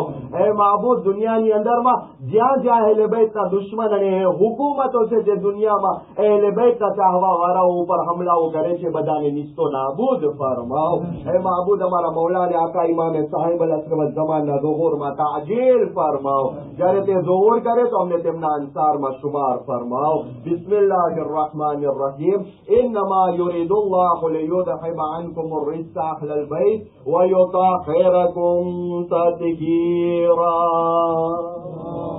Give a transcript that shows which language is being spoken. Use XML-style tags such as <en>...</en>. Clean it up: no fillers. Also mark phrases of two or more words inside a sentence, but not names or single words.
<gu>એ માબૂદ દુનિયાની અંદરમાં જ્યાં જ્યાં અહેલે બૈતના દુશ્મન અને હુકુમતો છે જે દુનિયામાં અહેલે બૈતના ચાહવા વાળાઓ ઉપર હમલાઓ કરે છે બધાને નિસ્તો નાબૂદ ફરમાવ. એ માબૂદ અમારા મૌલાને આકા ઇમામે સાહિબ અલ અશરફ ઝમાનના ઝુહૂરમાં તાજીલ ફરમાવ. જ્યારે તે ઝુહૂર કરે તો અમને તેમના અંસારમાં શુમાર ફરમાવ.</gu> <ar>બિસ્મિલ્લાહિર الرحمن الرحيم إنما يريد الله ليذهب عنكم الرجس أهل البيت ويطهركم تطهيرا.</ar>